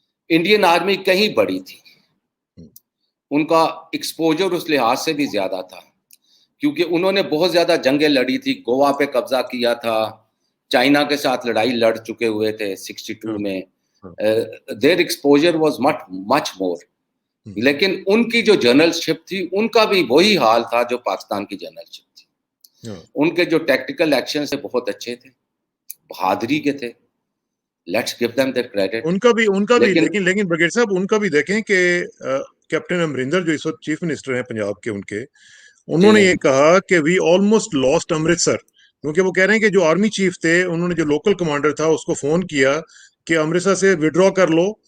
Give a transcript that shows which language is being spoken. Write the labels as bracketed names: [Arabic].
[Urdu] Indian army کہیں بڑی تھی, ان کا ایکسپوجر اس لحاظ سے بھی زیادہ تھا کیونکہ انہوں نے بہت زیادہ جنگیں لڑی تھی, گوا پہ قبضہ کیا تھا, چائنا کے ساتھ لڑائی لڑ چکے ہوئے تھے 62 میں. [English] their exposure was much more. [Urdu] لیکن ان کی جو جنرل شپ تھی ان کا بھی وہی حال تھا جو پاکستان کی جنرل شپ تھی. ان کے جو ٹیکٹیکل ایکشن سے بہت اچھے تھے, بہادری کے تھے, [English] Let's give them that credit. [Urdu] ان کا بھی لیکن بگیر صاحب ان کا بھی دیکھیں کہ کیپٹن امرندر جو اس وقت چیف منسٹر ہیں پنجاب کے, انہوں نے یہ کہا کہ [English] we almost lost Amritsar, [Urdu] کیونکہ وہ کہہ رہے ہیں کہ جو آرمی چیف تھے انہوں نے جو لوکل کمانڈر تھا اس کو فون کیا کہ امرتسر سے وڈرا کر لو.